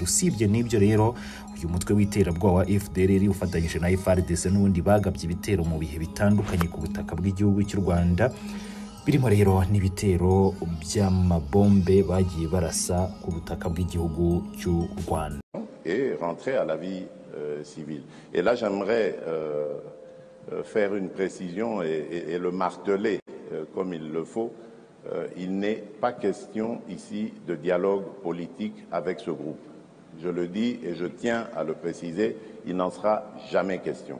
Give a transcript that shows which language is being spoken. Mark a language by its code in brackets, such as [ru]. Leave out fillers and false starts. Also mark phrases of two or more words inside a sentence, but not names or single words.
[rw] Usibye n'ibyo rero, uyu mutwe w'iterabwoba wa FDLR ufatanyije na FARDC n'ubundi bagabye ibitero mu bihe bitandukanye ku butaka bw'igihugu cy'u Rwanda, birimo rero n'ibitero by'amabombe bagiye barasa ku butaka bw'igihugu cy'u Rwanda. [fr] Et rentrer à la vie civile. Et là, j'aimerais faire une précision et le marteler comme il le faut. Il n'est pas question ici de dialogue politique avec ce groupe. Je le dis et je tiens à le préciser, il n'en sera jamais question.